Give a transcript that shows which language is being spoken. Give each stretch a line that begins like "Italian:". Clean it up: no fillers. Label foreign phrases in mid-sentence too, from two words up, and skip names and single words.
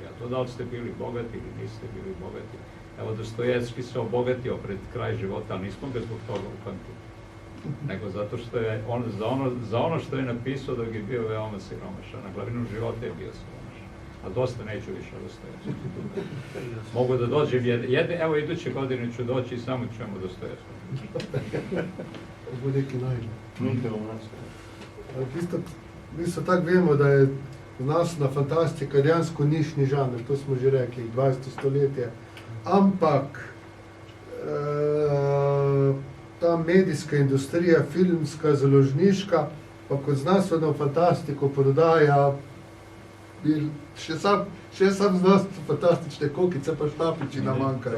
Serbian: A to da li ste bili bogati ili niste bili bogati. Evo, Dostojevski se obogatio pred kraj života, ali nismo ga zbog toga upamtili. Nego zato što je on za ono što je napisao dok je bio veoma siromašan. Na glavinu života je bio siromašan. A dosta neću više Dostojevski. Mogu da dođem, evo iduće godine ću doći i samo ćemo Dostojevski.
Slovenian: Bo nekaj najde. Isto tako vemo, da je znanstvena fantastika dejansko nišni žanr, to smo že rekli, 20. stoletje. Ampak ta medijska industrija, filmska, založniška, pa kot znanstveno fantastiko prodaja še sam znanstveno fantastične kokice pa štapiči nam manjkajo.